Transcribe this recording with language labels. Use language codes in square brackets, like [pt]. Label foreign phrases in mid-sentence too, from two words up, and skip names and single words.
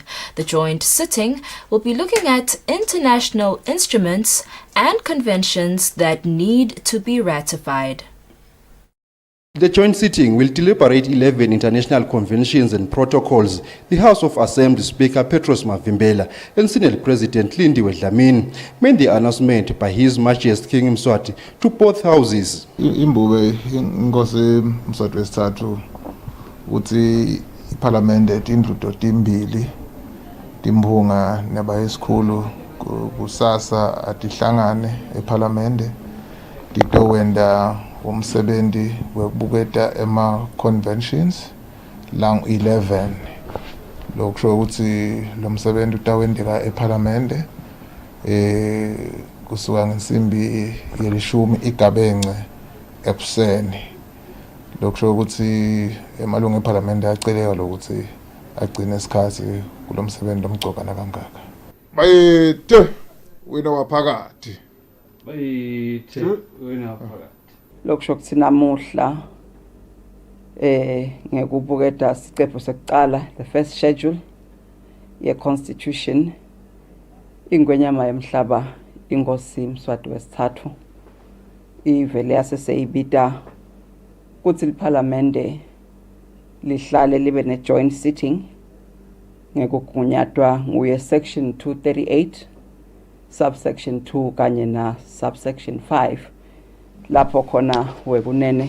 [en] The joint sitting will be looking at international instruments and conventions that need to be ratified. The joint sitting will deliberate 11 international conventions and protocols. The House of Assembly Speaker Petros Mavimbela and Senate President Lindiwe Dlamini made the announcement by His Majesty King Eswatini to both houses. [ss] Imbube inkosi Mswati wesithathu uthi iParliament indlu timbili timphunga nabayisikhulu kusasa atihlangane eParliament titowenda umsebenzi webuketa ema-conventions lang 11 lokusho ukuthi lo msebenzi utawendeka eParliament kusuka ngensimbi yelishumi igabence ekuseni lokusho ukuthi emalungu eParliament ayaceleka lokuthi agcine isikhathi kulo msebenzi omgcokana kangaka. Bayethe wena waphakathi. Bayethe wena waphakathi. Lokusho kuthi namuhla ngekubuketa isiqephu sokuqala [en] the first schedule [ss] ye constitution ingwenyama yemhlaba inkosi Mswati wesithathu ivele yaseseyibita kuthi iParliament lihlale libe ne [en] joint sitting [ss] ngekugunyatwa nguye [en] section 238 subsection 2 [ss] kanye na subsection 5 lapho khona wekunene